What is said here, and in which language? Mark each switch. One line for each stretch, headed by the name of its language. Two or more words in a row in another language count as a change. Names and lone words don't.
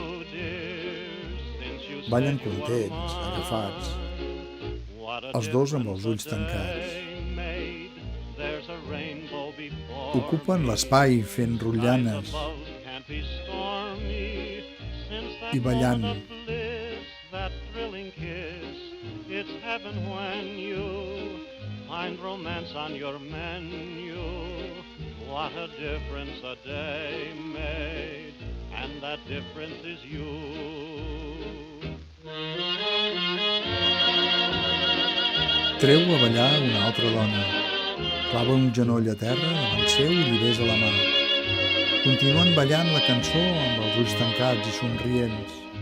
Catalan: Ballen contents, agafats, els dos amb els ulls tancats. Ocupen l'espai fent rotllanes i ballant.
English: Find romance on your menu. What a difference a day made, and that difference is you.
Catalan: Treu a ballar una altra dona. Clava un genoll a terra davant seu i li besa la mà. Continuen ballant la cançó amb els ulls tancats i somrients.